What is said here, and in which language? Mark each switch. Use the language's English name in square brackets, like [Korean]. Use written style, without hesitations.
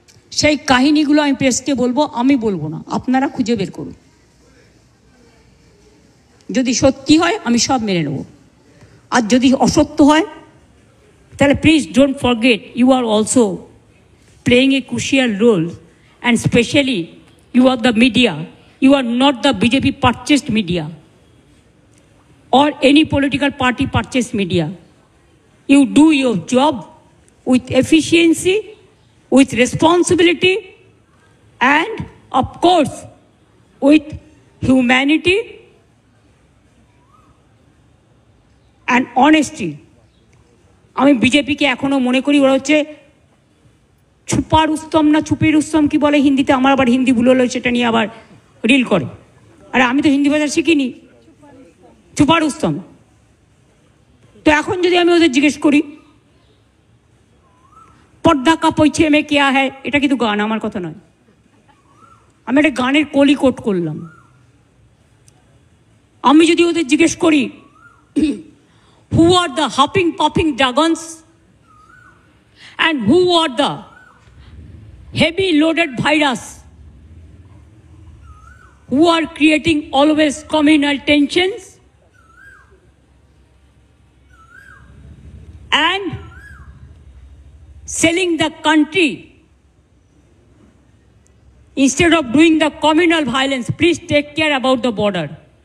[Bangla] সেই কাহিনীগুলো আমি প্রেসকে বলবো, আমি বলবো না, আপনারা খুঁজে বের করুন। যদি সত্যি হয় আমি সব মেনে নেব, আর যদি অসত্য হয় তাহলে [English] Please don't forget you are also playing a crucial role, and especially you are the media. You are not the BJP purchased media or any political party purchased media. You do your job with efficiency, with responsibility, and of course with humanity and honesty. [Bangla] আমি বিজেপিকে এখনো মনে করি ওরা হচ্ছে ছুপা রুস্তম না ছুপি রুস্তম কি বলে হিন্দিতে, আমার আবার হিন্দি ভুল হলো, সেটা নিয়ে আবার রিল করে। আরে আমি তো হিন্দি ভাষা শিখিনি, ছুপা রুস্তম। তো এখন যদি আমি ওদের জিজ্ঞেস করি [Hindi] পর্দা কা পৈছে মে কেয়া হ্যায়, [Bangla] এটা কিন্তু গান, আমার কথা নয়, আমি একটা গানের কলি কোট করলাম। আমি যদি ওদের জিজ্ঞেস করি [English] Who are the huffing puffing dragons and who are the heavy loaded virus who are creating always communal tensions and selling the country instead of doing the communal violence, please take care about the border.